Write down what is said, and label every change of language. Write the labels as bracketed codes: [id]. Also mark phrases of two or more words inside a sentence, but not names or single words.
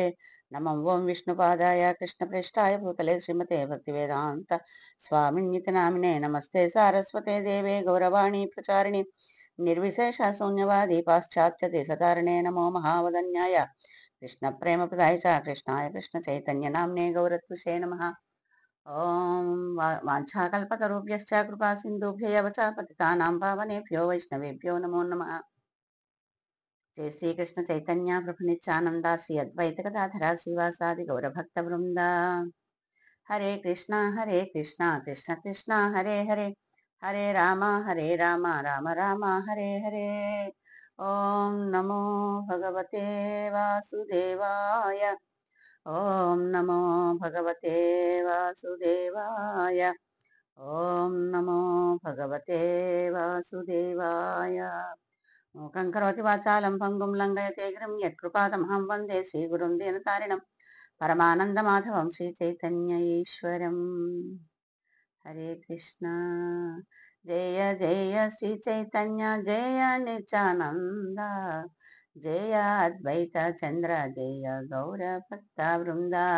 [sa] నమం ఓం విష్ణుపాదాయ కృష్ణప్రేష్టాయ భూతలే శ్రీమతే భక్తివేదాంత స్వామిన్యతి నామినే నమస్తే సారస్వతే దేవే గౌరవాణి ప్రచారిణి నిర్విశేష శూన్యవాది పాశ్చాత్య దేశతారిణే నమో మహావదన్యాయ కృష్ణ ప్రేమ ప్రదాయ చ కృష్ణాయ కృష్ణ చైతన్య నామ్నే గౌరత్విషే నమః. ఓం వాంఛాకల్పతరుభ్యశ్చ కృపా సింధుభ్యవ చ పతితానాం పావనేభ్యో వైష్ణవేభ్యో నమో నమః. జయ శ్రీకృష్ణ చైతన్య ప్రభు నిత్యానంద శ్రీ అద్వైత గదాధర శ్రీవాసాది గౌరభక్త బృంద. హరే కృష్ణ కృష్ణ కృష్ణ హరే హరే, హరే రామ రామ రామ హరే హరే. ఓం నమో భగవతే వాసుదేవాయ. ఓం నమో భగవతే వాసుదేవాయ. ఓం నమో భగవతే వాసుదేవాయ. మూకం కరోతి వాచాలం భంగుం లంఘయతే గిరిం యత్కృపాతమహం వందే శ్రీగురుం దీనతారిణం పరమానందమాధవం శ్రీచైతన్య ఈశ్వరం. హరే కృష్ణ. జయ జయ శ్రీ చైతన్య జయ నిత్యానంద, జయ అద్వైత చంద్ర జయ గౌర భక్త వృంద.